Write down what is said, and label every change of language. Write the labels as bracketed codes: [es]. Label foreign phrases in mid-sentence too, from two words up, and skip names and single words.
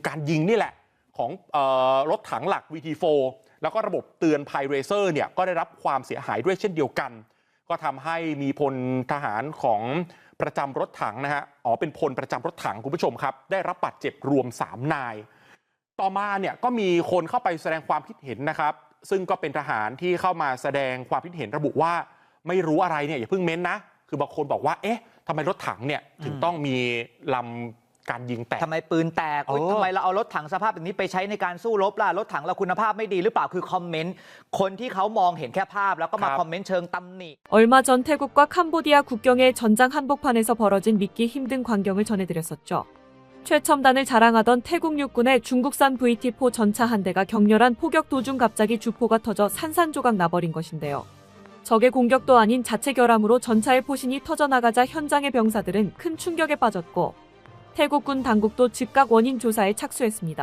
[th] การยิงนี่แหละของรถถังหลัก VT4 แล้วก็ระบบเตือนภัยเรเซอร์เนี่ยก็ได้รับความเสียหายด้วยเช่นเดียวกันก็ทำให้มีพลทหารของประจำรถถังนะฮะเป็นพลประจำรถถังคุณผู้ชมครับได้รับบาดเจ็บรวม3 นายต่อมาเนี่ยก็มีคนเข้าไปแสดงความคิดเห็นนะครับซึ่งก็เป็นทหารที่เข้ามาแสดงความคิดเห็นระบุว่าไม่รู้อะไรเนี่ยอย่าเพิ่งเม้นนะคือบางคนบอกว่าเอ๊ะทำไมรถถังเนี่ยถึงต้องมีลำการยิงแตก ทำไมปืนแตกทำไมเราเอารถถังสภาพแบบนี้ไปใช้ในการสู้รบล่ะรถถังเราคุณภาพไม่ดีหรือเปล่าคือคอมเมนต์คนที่เขามองเห็นแค่ภาพแล้วก็มาคอมเมนต์เชิงตำหนิ [ko] 얼마 전 태국과 캄보디아 국경의 전장 한복판에서 벌어진 믿기 힘든 광경을 전해드렸었죠. 최첨단을 자랑하던 태국 육군의 중국산 VT4 전차 한 대가 격렬한 포격 도중 갑자기 주포가 터져 산산조각 나버린 것인데요. 적의 공격도 아닌 자체 결함으로 전차의 포신이 터져나가자 현장의 병사들은 큰 충격에 빠졌고 태국군 당국도 즉각 원인 조사에 착수했습니다.